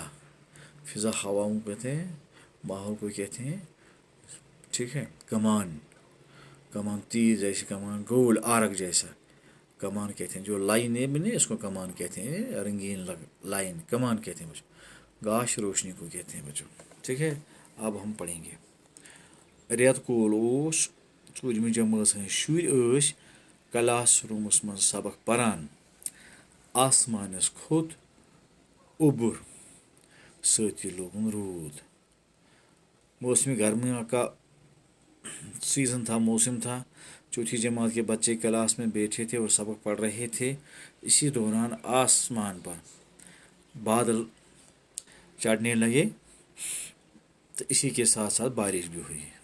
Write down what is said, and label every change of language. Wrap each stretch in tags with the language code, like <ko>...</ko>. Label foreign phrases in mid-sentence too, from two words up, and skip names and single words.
<hi>फ़िज़ा हवाओं को कहते हैं, माहौल को कहते हैं। ठीक है। कमान, कमान तीर जैसी कमान, गोल आरक जैसा कमान कहते हैं। जो लाइन है बनी, इसको कमान कहते हैं। रंगीन लाइन कमान कहते हैं बच्चों। गाश रोशनी को कहते हैं बच्चों। ठीक है। अब हम पढ़ेंगे।</hi> <ks>रेतकूल ओस ژوٗرِمہِ जमात हंदि शुरि ٲسۍ क्लास रूमस मज सबक परान। आसमानस खोत उबुर, साथी लोगन रूद।</ks> <hi>मौसमी गर्मियों का सीज़न था, मौसम था। चौथी जमात के बच्चे क्लास में बैठे थे और सबक पढ़ रहे थे। इसी दौरान आसमान पर बादल चढ़ने लगे, तो इसी के साथ साथ बारिश भी हुई।</hi>